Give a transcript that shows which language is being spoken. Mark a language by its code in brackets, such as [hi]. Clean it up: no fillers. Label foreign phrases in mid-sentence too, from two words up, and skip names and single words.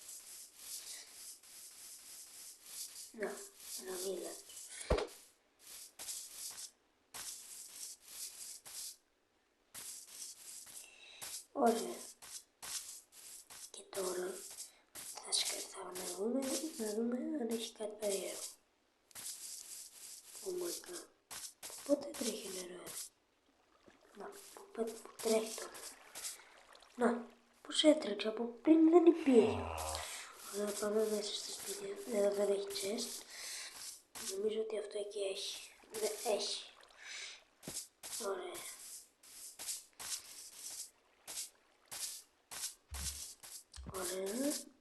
[el] Να, ένα village. Ωραία. Και τώρα θα να δούμε αν έχει κάτι περίεργο. [en] Oh my god. [el] Πότε τρέχει νερό, Να, που τρέχει τώρα. Να, πώς έτρεξε, από πριν δεν υπήρχε. Ωραία, πάμε μέσα στη σπίτια. Εδώ δεν έχει chest. Νομίζω ότι αυτό εκεί έχει. Δεν έχει. Ωραία. Ωραία.